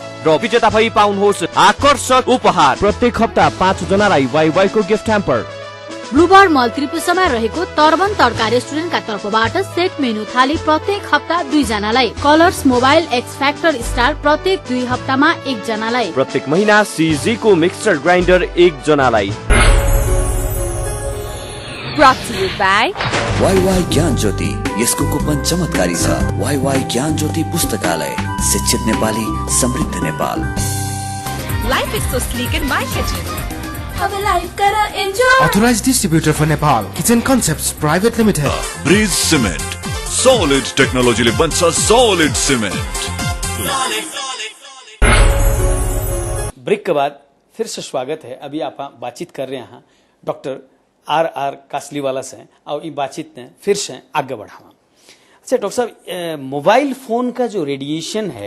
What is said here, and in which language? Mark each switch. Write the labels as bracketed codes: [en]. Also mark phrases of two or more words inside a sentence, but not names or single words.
[ne] र विजेता भई पाउनुहोस् आकर्षक उपहार। प्रत्येक हप्ता 5 जनालाई वाइवाई को [en] gift hamper. [ne] ब्लूबर्ड मल त्रिपुसमा रहेको तर्बन तड्का रेस्टुरेन्टका तर्फबाट [en] set menu [ne] थाली प्रत्येक हप्ता 2 जनालाई। कलर्स मोबाइल एक्स फ्याक्टर स्टार प्रत्येक 2 हप्तामा 1 जनालाई। प्रत्येक महिना सीजी को [en] mixer grinder [ne] 1 जनालाई। [en] Brought to you by [ne] वाईवाई ज्ञान ज्योति, यसको कुपन चमत्कारी छ। वाईवाई ज्ञान ज्योति पुस्तकालय, शिक्षित नेपाली, समृद्ध नेपाल। [en] Life is so sleek in my kitchen. [hi] अब लाइफ करा एन्जॉय। [en] Authorized distributor for Nepal, Kitchen Concepts Private Limited. [ne] ब्रिज सिमेन्ट, सॉलिड टेक्नोलॉजीले बन्छ [en] solid cement. [hi] ब्रेक के बाद फिर से स्वागत है। अभी आप बातचीत कर रहे हैं डॉक्टर आर कासलीवाला से, और ये बातचीत ने फिर से आगे बढ़ावा। अच्छा डॉक्टर साहब, [en] mobile phone [hi] का जो रेडिएशन है